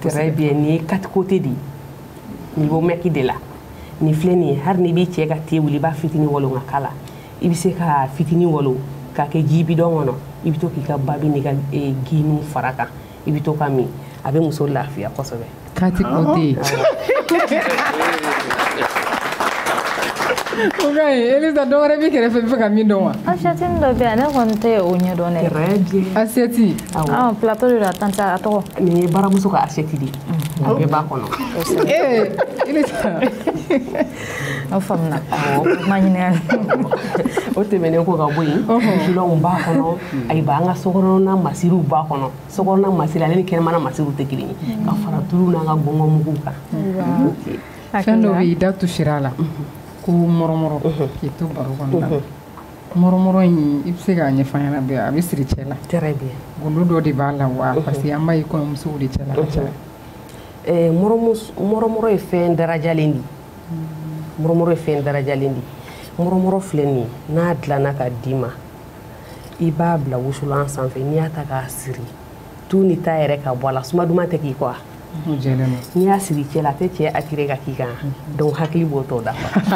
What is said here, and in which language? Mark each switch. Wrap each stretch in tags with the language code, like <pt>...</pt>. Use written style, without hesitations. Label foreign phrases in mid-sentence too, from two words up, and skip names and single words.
<fr>très bien</fr> <bm>nin ye 4 côtés de ye niveau mɛki de la nin filɛ nin ye hali n'i b'i cɛ ka te wuli i b'a fitinin walo ka k'a la i bɛ se ka fitinin walo k'a kɛ ji bidɔn kɔnɔ i bɛ to k'i ka babi n'i ka giniw fara kan i bɛ to ka min a bɛ muso lafiya kosɛbɛ 4 côtés ok Elisa dɔ wɛrɛ b'i kɛrɛfɛ bɛ fɛ ka min dɔn wa assiette dɔ bɛ yan ne kɔni tɛ o ɲɛ dɔn dɛ</bm> <fr>très bien</fr> <bm>assiette</bm> <fr>plateau de la tante</fr> <bm>a tɔgɔ nin ye baramuso ka assiette de a bɛɛ b'a kɔnɔ Elisa o faamuna ma ɲininkali o tɛmɛnen ko ka bɔ yen filɛw b'a kɔnɔ ayiwa an ka sokɔnɔna masiriw b'a kɔnɔ sokɔnɔna masiri ale ni kɛnɛmana masiriw tɛ kelen ye ka fara tulu n'an ka gɔngɔmuguw kan fɛn dɔ bɛ yen i da tusira a la ko mɔrɔmɔrɔ k'i to baro kɔnɔna la mɔrɔmɔrɔ in i bɛ se k'a ɲɛfɔ an ɲɛna bi a bɛ siri cɛ la très bien gundo dɔ de b'a la wa parce que an b'a ye kɔɲɔmusow de cɛ la ka caya mɔrɔmɔrɔ ye fɛn darajalen de mɔrɔmɔrɔ ye fɛn darajalen de mɔrɔmɔrɔ filɛ nin ye n'a dilanna ka d'i ma i b'a bila wusulan sanfɛ n'i y'a ta k'a siri tu ni ta yɛrɛ ka bɔ a la suma duman tɛ k'i kɔ n'i y'a siri cɛ la a tɛ cɛ attiré ka k'i kan donc hakili b'o tɔ dafa</bm>